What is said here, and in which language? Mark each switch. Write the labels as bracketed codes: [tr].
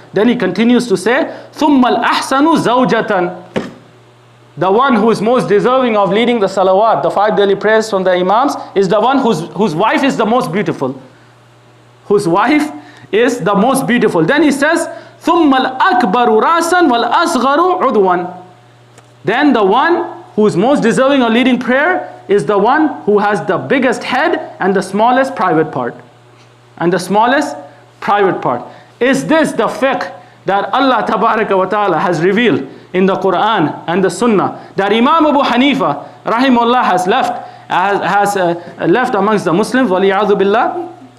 [en] Then he continues to say, [ar] ثُمَّ الْأَحْسَنُ زَوْجَةً. [en] The one who is most deserving of leading the salawat, the 5 daily prayers from the imams, is the one whose wife is the most beautiful. Whose wife is the most beautiful. Then he says, [ar] ثم الأكبر رأسا والأصغر عضوا. [en] Then the one who is most deserving of leading prayer is the one who has the biggest head and the smallest private part. And the smallest private part. Is this the fiqh that Allah Tabaraka wa Ta'ala has revealed in the Quran and the Sunnah, that Imam Abu Hanifa rahimahullah has left amongst the Muslims, waliyadhu billah?